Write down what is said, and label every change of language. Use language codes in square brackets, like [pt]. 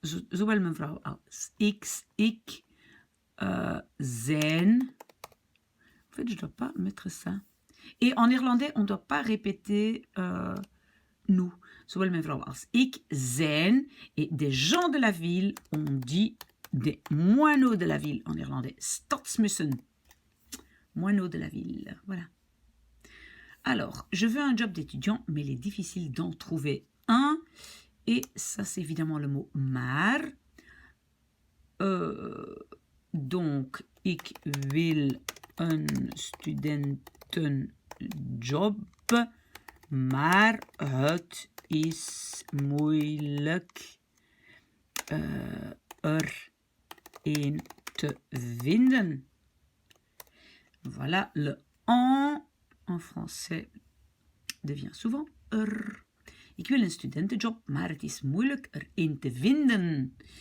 [nl] Zowel mijn vrouw als ik zijn. [fr] En fait, je ne dois pas mettre ça. Et en néerlandais, on ne doit pas répéter nous. [nl] Zowel mijn vrouw als ik zijn. [fr] Et des gens de la ville, on dit des moineaux de la ville en néerlandais. Stadsmussen. Moineaux de la ville. Voilà. Alors, je veux un job d'étudiant, mais il est difficile d'en trouver un. Et ça, c'est évidemment le mot maar. [nl] Donc, ik wil een studentenjob, maar het is moeilijk er een te vinden. [fr] Voilà, le en français devient souvent er. [nl] Ik wil een studentenjob, maar het is moeilijk er een te vinden.